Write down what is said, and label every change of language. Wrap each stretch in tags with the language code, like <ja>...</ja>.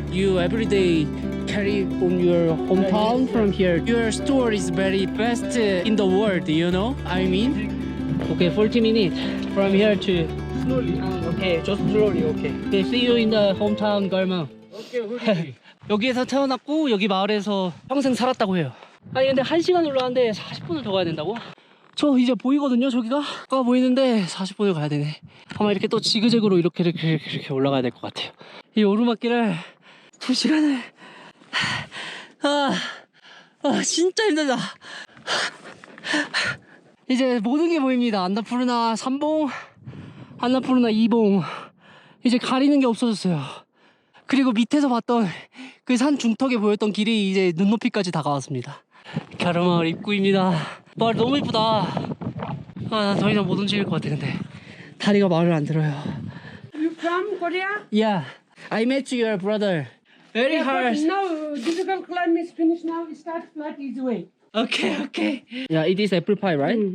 <en>You every day carry from your hometown from here. Your store is very best in the world, you know? I mean. Okay, 40 minutes from here to. Slowly. Okay, just slowly. Okay. Okay, see you in the hometown, Garma. Okay.</en> <ko>여기에서 태어났고 여기 마을에서 평생 살았다고 해요. 아니 근데 1시간 올라왔는데 40분을 더 가야 된다고? 저 이제 보이거든요. 저기가 아까 보이는데 40분을 가야 되네. 아마 이렇게 또 지그재그로 이렇게 올라가야 될 것 같아요. 이 오르막길을 2시간을 진짜 힘들다. 이제 모든 게 보입니다. 안나푸르나 3봉, 안나푸르나 2봉. 이제 가리는 게 없어졌어요. 그리고 밑에서 봤던 그 산 중턱에 보였던 길이 이제 눈높이까지 다가왔습니다. 갸르마을 입구입니다. 마을 너무 이쁘다. 아, 나 더 이상 못 움직일 것 같아. 근데 다리가 말을 안 들어요.</ko> <en>You from Korea? Yeah, I met your brother. Very Yeah, but hard. now difficult climb is finished. Now we start flat easy way. Okay, okay. Yeah, it is apple pie, right?</en>